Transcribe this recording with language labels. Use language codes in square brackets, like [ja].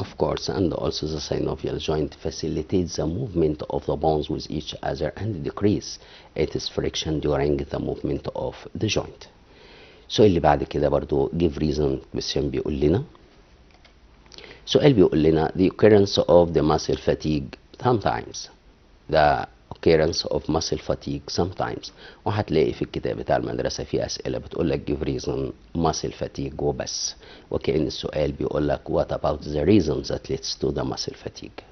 [en] Of course, and also the synovial joint facilitates the movement of the bones with each other and decrease its friction during the movement of the joint. [ar] السؤال اللي بعد كده برضو [en] give reason question [ar] بيقول لنا سؤال بيقول لنا [en] the occurrence of the muscle fatigue sometimes. the occurrence of muscle fatigue sometimes. [ar] وهتلاقي في الكتاب بتاع المدرسة في أسئلة بتقول لك [en] give reason muscle fatigue [ar] وبس، وكأن السؤال بيقول لك [en] what about the reasons that leads to the muscle fatigue.